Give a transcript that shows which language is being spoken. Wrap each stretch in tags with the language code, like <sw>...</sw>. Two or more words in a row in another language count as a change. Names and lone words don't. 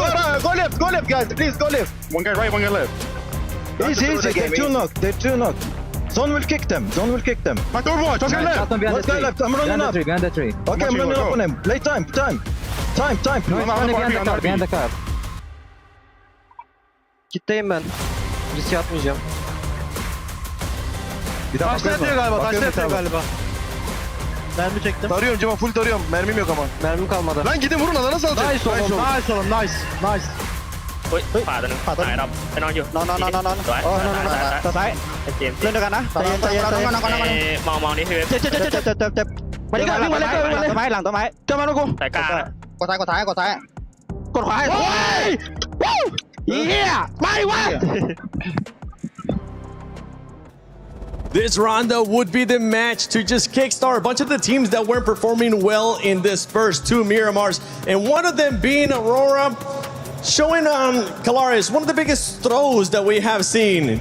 <en>Go left, guys. Please, go left. One guy right, one guy left. Easy. They're two knocked. Zone will kick them. My third one. Just guy left. Last guy left. I'm running up. Behind the tree. Okay, I'm running up on him. Play time. No, he's running behind the car.</en> <tr>Kitleyim ben. Risk atmayacağım. Bir daha Taşla yatıyor galiba. Mermi çektim. Tarıyorum Cema, full tarıyorum. Mermim yok ama. Mermim kalmadı. Lan gidin vurun alana salacak. Nice oğlum. Nice.</tr> <th>เฮ้ยขวาตัวนึงตายรับไปนอนอยู่นอนสวยตัวซ้ายเล่นด้วยกันนะใจเย็นมองนี่คือเจ็บมาดิกันวิ่งมาเลยต้นไม้หลังต้นไม้เจอมาลูกกูใส่กลางกดซ้ายกดขวาโอ้ยเฮียไม่วะ</th> <en>This rondo would be the match to just kickstart a bunch of the teams that weren't performing well in this first 2 Miramars, and one of them being Aurora, showing Calaris one of the biggest throws that we have seen.</en>